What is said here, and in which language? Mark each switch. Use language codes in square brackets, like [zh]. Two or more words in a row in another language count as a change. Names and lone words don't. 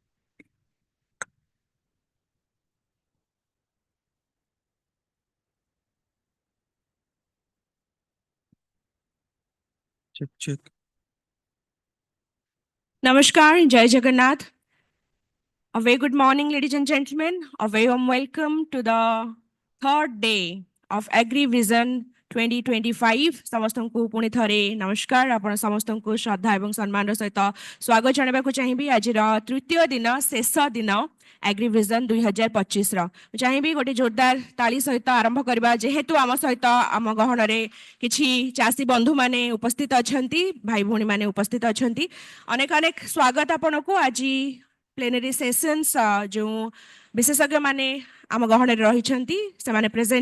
[en] Check. [or] ନମସ୍କାର, ଜୟ ଜଗନ୍ନାଥ. [en] A very good morning, ladies and gentlemen. A very warm welcome to the third day of AgriVision 2025. [or] ସମସ୍ତଙ୍କୁ ପୁଣି ଥରେ ନମସ୍କାର ଆପଣ ସମସ୍ତଙ୍କୁ ଶ୍ରଦ୍ଧା ଏବଂ ସମ୍ମାନର ସହିତ ସ୍ୱାଗତ ଜଣାଇବାକୁ ଚାହିଁବି ଆଜିର ତୃତୀୟ ଦିନ ଶେଷ ଦିନ AgriVision 2025ର ମୁଁ ଚାହିଁବି ଗୋଟେ ଜୋରଦାର ତାଳି ସହିତ ଆରମ୍ଭ କରିବା ଯେହେତୁ ଆମ ସହିତ ଆମ ଗହଣରେ କିଛି ଚାଷୀ ବନ୍ଧୁମାନେ ଉପସ୍ଥିତ ଅଛନ୍ତି ଭାଇ ଭଉଣୀମାନେ ଉପସ୍ଥିତ ଅଛନ୍ତି ଅନେକ ଅନେକ ସ୍ୱାଗତ ଆପଣଙ୍କୁ ଆଜି [en] plenary sessions [or] ଯେଉଁ ବିଶେଷଜ୍ଞମାନେ ଆମ ଗହଣରେ ରହିଛନ୍ତି ସେମାନେ ପ୍ରେଜେଣ୍ଟ